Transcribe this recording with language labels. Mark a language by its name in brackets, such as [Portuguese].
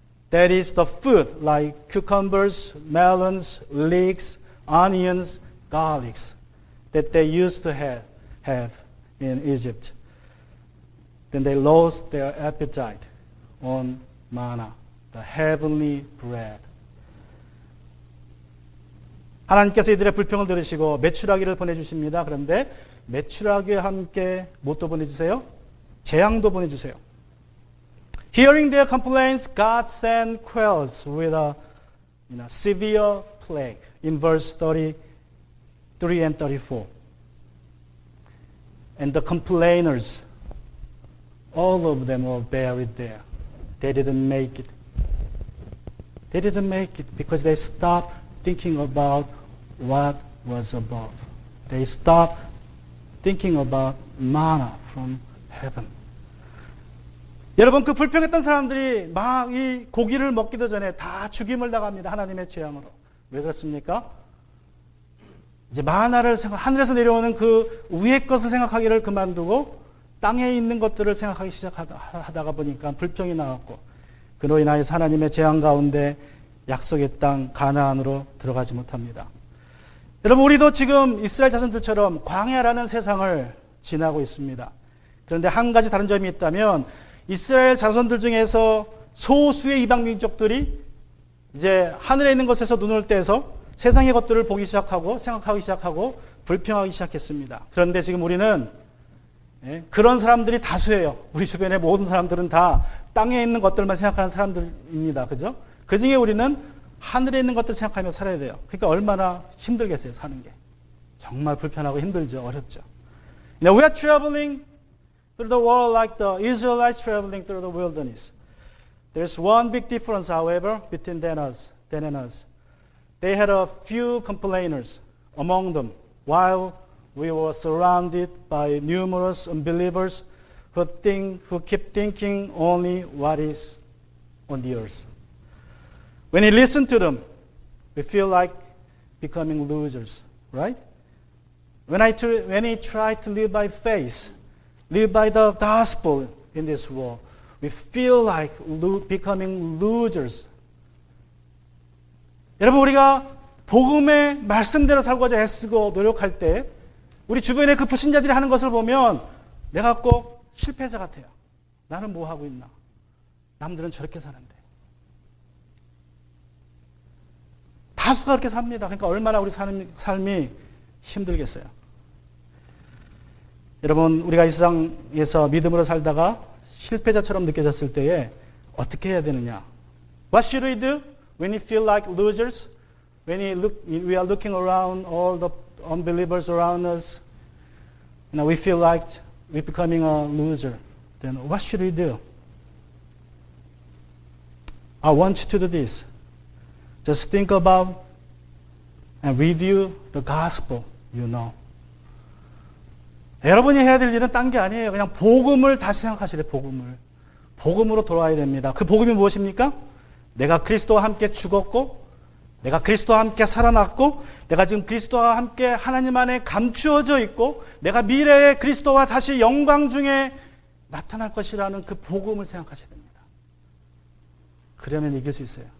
[English] That is the food like cucumbers, melons, leeks, onions, garlics that they used to have in Egypt. Then they lost their appetite on manna, the heavenly bread. [Korean] 하나님께서 이들의 불평을 들으시고 메추라기를 보내주십니다. 그런데 메추라기와 함께 무엇도 보내주세요? 재앙도 보내주세요. [English] Hearing their complaints, God sent quails with a severe plague in verse 33 and 34. And the complainers, all of them were buried there. They didn't make it. They didn't make it because they stopped thinking about what was above. They stopped thinking about manna from heaven. [Korean] 여러분, 그 불평했던 사람들이 막 이 고기를 먹기도 전에 다 죽임을 당합니다. 하나님의 재앙으로. 왜 그렇습니까? 이제 마나를 하늘에서 내려오는 그 위의 것을 생각하기를 그만두고 땅에 있는 것들을 생각하기 시작하다가 보니까 불평이 나왔고, 그로 인하여서 하나님의 재앙 가운데 약속의 땅 가나안으로 들어가지 못합니다. 여러분, 우리도 지금 이스라엘 자손들처럼 광야라는 세상을 지나고 있습니다. 그런데 한 가지 다른 점이 있다면, 이스라엘 자손들 중에서 소수의 이방 민족들이 이제 하늘에 있는 것에서 눈을 떼서 세상의 것들을 보기 시작하고 생각하기 시작하고 불평하기 시작했습니다. 그런데 지금 우리는 그런 사람들이 다수예요. 우리 주변의 모든 사람들은 다 땅에 있는 것들만 생각하는 사람들입니다. 그죠? 그 중에 우리는 하늘에 있는 것들을 생각하며 살아야 돼요. 그러니까 얼마나 힘들겠어요, 사는 게. 정말 불편하고 힘들죠. 어렵죠. [English] Now we are traveling through the world like the Israelites traveling through the wilderness. There's one big difference, however, between them and us. They had a few complainers among them, while we were surrounded by numerous unbelievers who keep thinking only what is on the earth. When we listen to them, we feel like becoming losers, right? when we try to live by faith, live by the gospel in this world, we feel like becoming losers. [Korean] 여러분, 우리가 복음의 말씀대로 살고자 애쓰고 노력할 때 우리 주변에 그 불신자들이 하는 것을 보면 내가 꼭 실패자 같아요. 나는 뭐 하고 있나? 남들은 저렇게 사는데. 다수가 그렇게 삽니다. 그러니까 얼마나 우리 삶이 힘들겠어요. 여러분, 우리가 이 세상에서 믿음으로 살다가 실패자처럼 느껴졌을 때에 어떻게 해야 되느냐? [English] What should we do when we feel like losers? When we are looking around all the unbelievers around us, we feel like we're becoming a loser. Then what should we do? I want you to do this. Just think about and review the gospel, you know. [Korean] 여러분이 해야 될 일은 딴 게 아니에요. 그냥 복음을 다시 생각하시래, 복음을. 복음으로 돌아와야 됩니다. 그 복음이 무엇입니까? 내가 그리스도와 함께 죽었고, 내가 그리스도와 함께 살아났고, 내가 지금 그리스도와 함께 하나님 안에 감추어져 있고, 내가 미래에 그리스도와 다시 영광 중에 나타날 것이라는 그 복음을 생각하셔야 됩니다. 그러면 이길 수 있어요.